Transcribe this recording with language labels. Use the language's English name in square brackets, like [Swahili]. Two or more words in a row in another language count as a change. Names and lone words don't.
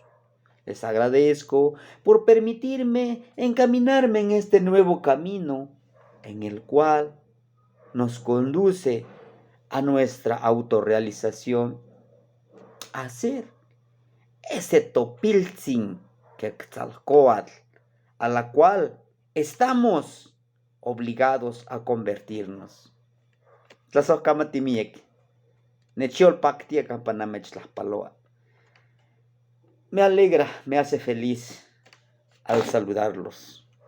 [Spanish] Les agradezco por permitirme encaminarme en este nuevo camino en el cual nos conduce a nuestra autorrealización, a ser ese topiltzin Quetzalcóatl a la cual estamos obligados a convertirnos. [Nahuatl languages] Tlasohkamatimiek, nechiolpaktia kampanamechtlahpaloa. [Spanish] Me alegra, me hace feliz al saludarlos.